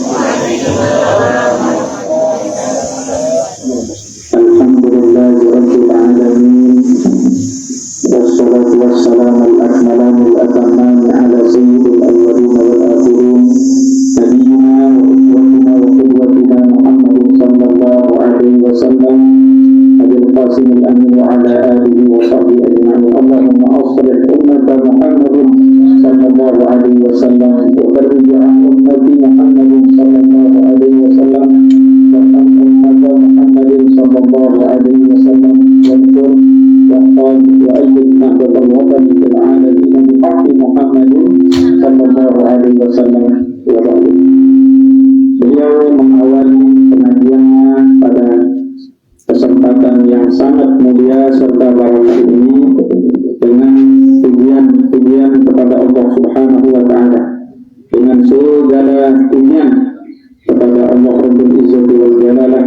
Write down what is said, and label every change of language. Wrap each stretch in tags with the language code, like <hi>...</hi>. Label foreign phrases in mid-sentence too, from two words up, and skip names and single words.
<ar>الحمد لله رب العالمين، والصلاة والسلام الأكملان الأتمان على سيد الأولين والآخرين، نبينا وأسوتنا وقدوتنا محمد صلى الله عليه وسلم، أبي القاسم الأمين وعلى آله وصحبه أجمعين. اللهم أصلح أمة محمد صلى الله عليه وسلم وفرج عن أمة محمد صلى الله عليه وسلم وعن أمة محمد صلى الله عليه وسلم ويحفظ وأيد نهضة الوطن في العالمين بحق محمد صلى الله عليه وسلم وبعد.</ar> <id>Beliau mengawali pengajiannya pada kesempatan yang sangat mulia serta barakah ini dengan pujian kepada Allah</id> <ar>Subhanahu wa taala,</ar> <id>dengan segala pujian kepada Allah</id> <ar>رب العزة والجلالة.</ar>